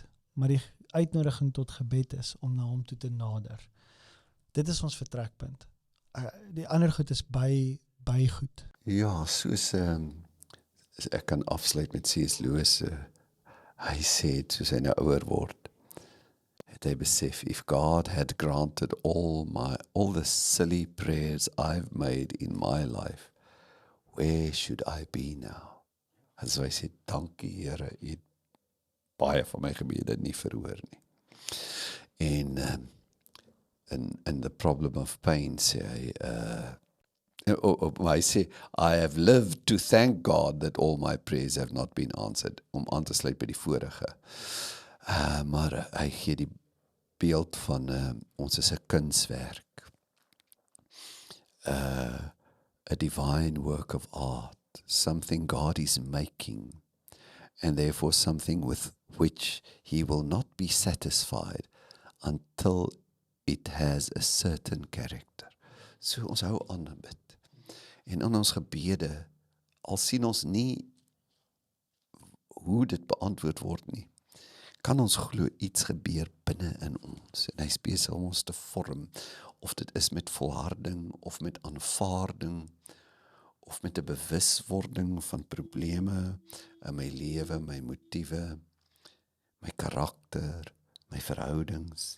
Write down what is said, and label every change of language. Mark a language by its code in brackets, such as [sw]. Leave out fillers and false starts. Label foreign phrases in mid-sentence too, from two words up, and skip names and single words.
[af] Maar die uitnodiging tot gebed is om na hom toe te nader. Dit is ons vertrekpunt. Die ander goed is by goed. Ja, soos ek kan afsluit met C.S. Lewis, hy sê, soos hy nou ouer word, het hy besef, [en] if God had granted all the silly prayers I've made in my life, where should I be now? [af] En so hy sê, dankie Here, U het baie van my gebede nie verhoor nie. En in The Problem of Pain sê hy, hy sê, [en] I have lived to thank God that all my prayers have not been answered, [af] om aan te sluit by die vorige. Maar hy gee die beeld van ons is 'n kunswerk, [en] a divine work of art, something God is making, and therefore something with which He will not be satisfied until it has a certain character. [af] So ons hou aan bid. En in ons gebede, al sien ons nie hoe dit beantwoord word nie, kan ons glo iets gebeur binne in ons, en hy is besig om ons te vorm, of dit is met volharding, of met aanvaarding, of met 'n bewuswording van probleme in my lewe, my motiewe, my karakter, my verhoudings.